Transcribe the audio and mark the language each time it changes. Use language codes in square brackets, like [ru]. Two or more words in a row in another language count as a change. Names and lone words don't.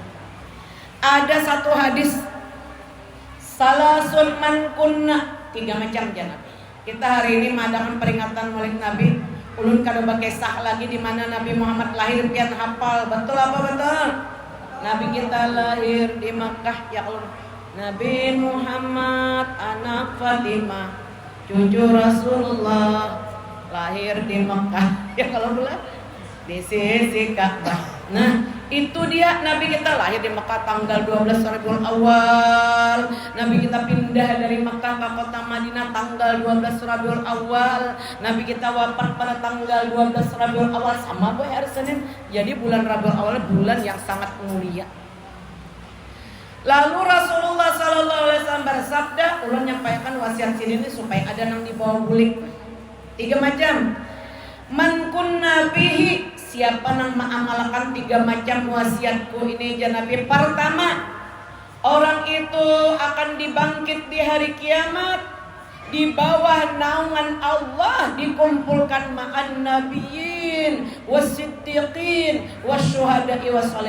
[bjn] Ada satu hadis, [ar] ثلاث من كن, [bjn] 3 macam jangan. Kita hari ini mengadakan peringatan Maulid Nabi. Ulun kada bakisah lagi di mana Nabi Muhammad lahir pian hafal. Betul apa betul? Nabi kita lahir di Makkah ya Allah. Nabi Muhammad anak Fatimah, cucu Rasulullah, lahir di Makkah ya kalau boleh di sisi Ka'bah. Nah, itu dia Nabi kita lahir di Makkah tanggal 12 Rabiul Awal. Nabi kita pindah dari Makkah ke kota Madinah tanggal 12 Rabiul Awal. Nabi kita wafat pada tanggal 12 Rabiul Awal sama boy hari Senin. Jadi bulan Rabiul Awal bulan yang sangat mulia. Lalu Rasulullah [ar] صلى الله عليه وسلم [bjn] bersabda, ulun nyampaikan wasiat sini ini supaya ada nang dibawa bulik. 3 macam. [ar] من كن به, [bjn] siapa nang mengamalkan 3 macam wasiatku ini ya Nabi. Pertama, orang itu akan dibangkit di hari kiamat di bawah naungan Allah dikumpulkan [ar] مع النبيين والصديقين والشهداء والصالحين.